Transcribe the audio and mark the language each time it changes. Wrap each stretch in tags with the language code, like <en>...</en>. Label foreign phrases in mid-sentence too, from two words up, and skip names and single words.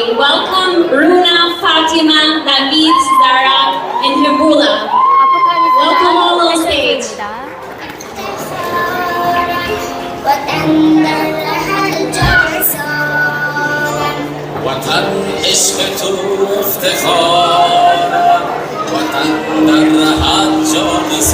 <en>Welcome Runa, Fatima, David, Zara, and Hebula. Welcome all on stage.</en> <fa>وطن عشق تو افتخارم وطن در رهت جان</fa>